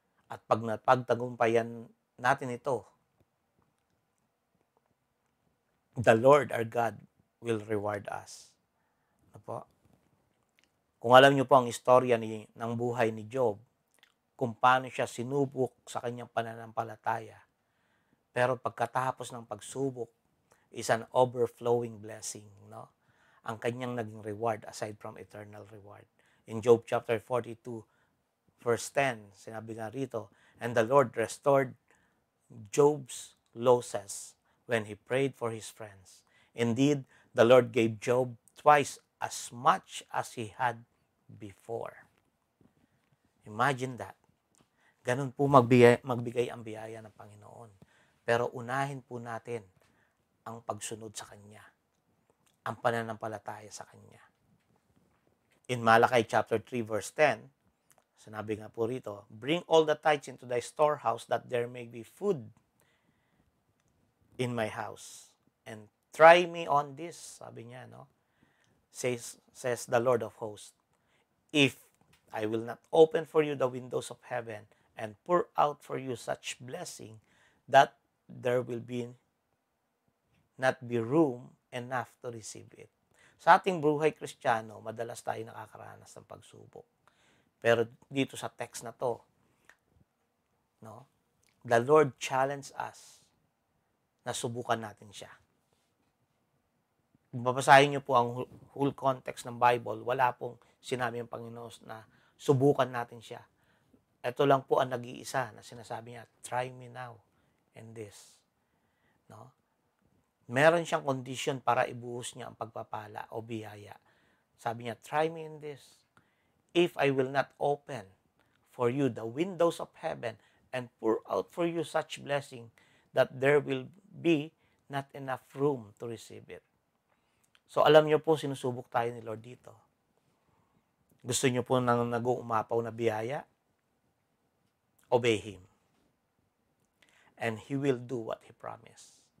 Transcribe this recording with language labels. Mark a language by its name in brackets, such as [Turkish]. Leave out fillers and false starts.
[Filipino] At pag napagtagumpayan natin ito, [English] the Lord our God will reward us. [Filipino] Ano po? Kung alam niyo po ang istorya ng buhay ni Job, kung paano siya sinubok sa kanyang pananampalataya, pero pagkatapos ng pagsubok [English] is an overflowing blessing, [Filipino] no? Ang kanyang naging [English] reward aside from eternal reward. In Job chapter 42 verse 10, [Filipino] sinabi nga rito, [English] and the Lord restored Job's losses when he prayed for his friends. Indeed, the Lord gave Job twice as much as he had before. Imagine that. [Filipino] Ganun po magbigay ang biyaya ng Panginoon. Pero unahin po natin ang pagsunod sa Kanya. Ang pananampalataya sa Kanya. [English] In Malachi chapter 3 verse 10, [Filipino] sinabi nga po rito, [English] bring all the tithes into thy storehouse that there may be food in my house. And try me on this, [Filipino] sabi niya, [English] no? Says the Lord of hosts, if I will not open for you the windows of heaven and pour out for you such blessing that there will not be room enough to receive it. [Filipino] Sa ating buhay Kristiyano, madalas tayo nakakaranas ng pagsubok. Pero dito sa text na to, no, [English] the Lord challenged us [Filipino] na subukan natin siya. Kung babasahin niyo po ang whole context ng Bible, wala pong sinabi ng Panginoon na subukan natin siya. Ito lang po ang nag-iisa na sinasabi niya, [English] try me now in this. [Filipino] No? Meron siyang condition para ibuhos niya ang pagpapala o biyaya. Sabi niya, [English] try me in this. If I will not open for you the windows of heaven and pour out for you such blessing that there will be not enough room to receive it. [Filipino] So alam niyo po, sinusubok tayo ni Lord dito. Gusto niyo po ng nag-uumapaw na biyaya? [English] Obey Him. And He will do what He promised.